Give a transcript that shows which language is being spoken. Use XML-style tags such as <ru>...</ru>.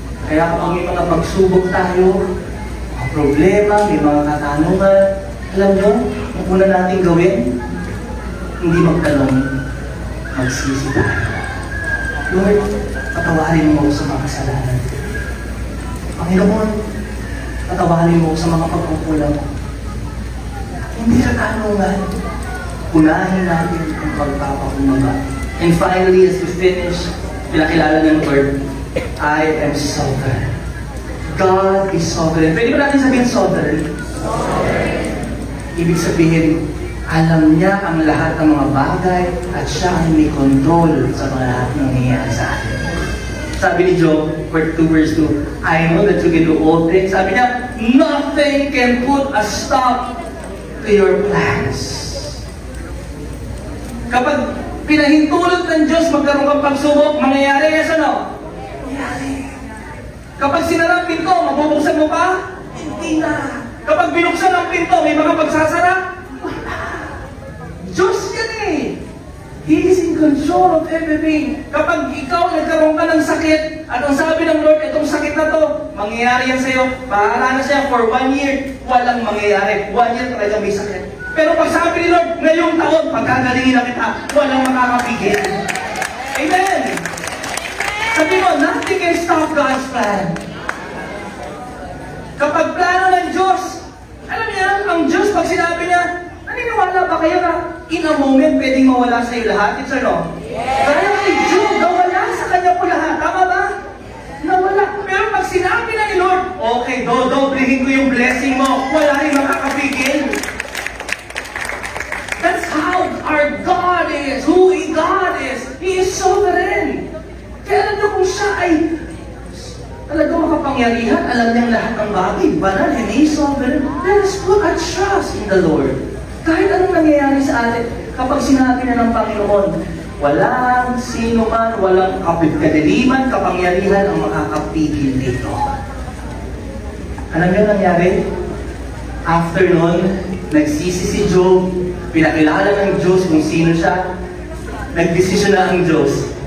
<tl>Kaya kung may mga pagsubok tayo, mga problema, may mga katanungan, alam nyo, ang una natin gawin, hindi magtanong, magsisi tayo. Lord, patawarin mo sa mga kasalanan. Panginoon, patawarin mo sa mga pagkukulang ko. Hindi sa tanungan, unahin natin ang pagpapakumbaba.</tl> <en>And finally, as we finish,</en> <tl>pinakilala ng</tl> <en>word, I am sovereign. God is sovereign.</en> <tl>Pwede ba natin sabihin</tl> <en>sovereign? Sovereign.</en> <tl>Ibig sabihin, alam niya ang lahat ng mga bagay at siya ang may control sa mga lahat ng nangyayari sa atin. Sabi ni</tl> <en>Job, 2 verse 2, I know that you can do all things.</en> <tl>Sabi niya,</tl> <en>nothing can put a stop to your plans.</en> <tl>Kapag pinahintulot ng Diyos magkaroon kang pagsubok, mangyayari yes o no? Mangyayari. Kapag sinara ang pinto, mabubuksan mo pa? Hindi na. Kapag binuksan ang pinto, may mga pagsasara? Wala. Diyos yan eh.</tl> <en>He is in control of everything.</en> <tl>Kapag ikaw nagkaroon ka ng sakit, at ang sabi ng Lord, itong sakit na to, mangyayari yan sa'yo, bahala na siya</tl> <en>for 1 year,</en> <tl>walang mangyayari. 1 year talagang may sakit. Pero pag sabi ni Lord, ngayong taon, pagkagalingin na kita, walang makakapigil. Amen! Sabi mo,</tl> <en>nothing can stop God's plan.</en> <tl>Kapag plano ng Diyos, alam niya, ang Diyos, pag sinabi niya, naniniwala ba kayo na</tl> <en>in a moment</en> <tl>pwedeng mawala sa iyo lahat?</tl> <en>It's or no? Yes!</en> <tl>Kaya kay Job, nawala sa kanya po lahat. Tama ba? Nawala. Pero pag sinabi na ni Lord, okay, dodoblihin ko yung blessing mo, wala rin makakapigil.</tl> <en>That's how our God is. Who God is. He is sovereign.</en> <tl>Kaya alam niyo kung siya ay talagang makapangyarihan, alam niyang lahat ng bagay, banal,</tl> <en>and He is sovereign. Let us put our trust in the Lord.</en> <tl>Kahit anong nangyayari sa atin, kapag sinabi na ng Panginoon, walang sino man, walang kadiliman, kapangyarihan ang makakapigil dito. Alam niyo nangyari? After nun, nagsisi si Job, pinakilala ng Diyos kung sino siya, nagdesisyon na ang Diyos.</tl>